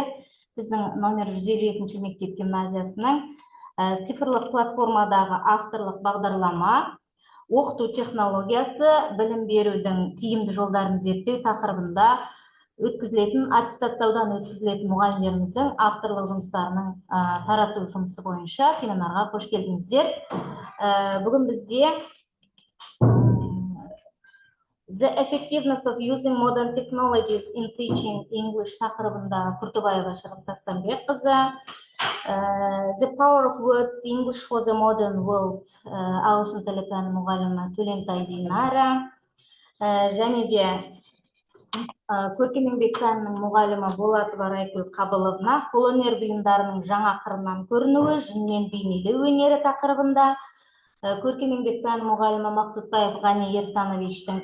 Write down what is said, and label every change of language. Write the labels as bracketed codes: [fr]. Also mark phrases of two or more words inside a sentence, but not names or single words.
[kk] Біздің номер 152 мектеп гимназиясының цифрлық платформадағы авторлық бағдарлама оқыту технологиясы білім берудің тиімді жолдарын зерттеу тақырыбында өткізілетін аттестаттаудан өткізілетін мұғалімдеріміздің авторлық жұмыстарының тарату жұмысы бойынша семинарға қош келдіңіздер. Бүгін бізде The Effectiveness of Using Modern Technologies in Teaching English тақырыбында Құртыбаева Шырым Тастанбекқызы, The Power of Words English for the Modern World ағылшын тілі пәні мұғалімі Төлентай Динара, және де көркем еңбек пәнінің мұғалімі Болатова Райкүл Қабыловна қолөнер бұйымдарының жаңа қырынан көрінуі, жынмен бейнелеу өнері тақырыбында, көркем еңбек пәні мұғалімі Мақсұтбаев Ғани Ерсановичтің